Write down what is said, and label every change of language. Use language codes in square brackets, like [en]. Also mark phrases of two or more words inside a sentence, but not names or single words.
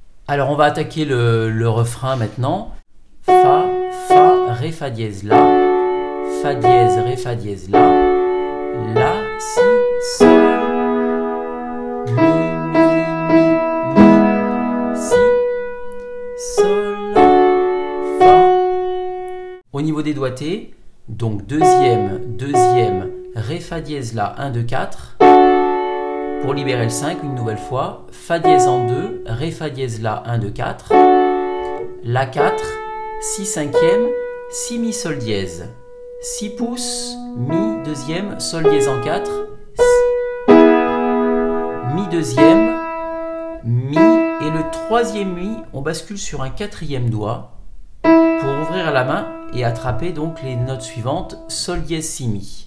[fr] Alors on va attaquer le refrain maintenant. Fa, fa, ré, fa dièse, la. Fa dièse, ré, fa dièse, la. La, si, sol. Mi, mi, si. Sol, la, fa. Au niveau des doigtés, donc deuxième, ré, fa dièse, la, 1, 2, 4. Pour libérer le 5, une nouvelle fois, fa dièse en 2, ré, fa dièse, la, 1, 2, 4. La 4, si cinquième, si mi, sol dièse. 6 pouces, mi, deuxième, sol dièse en 4. Mi deuxième, mi, et le troisième mi, on bascule sur un quatrième doigt pour ouvrir la main et attraper donc les notes suivantes, sol dièse, si, mi.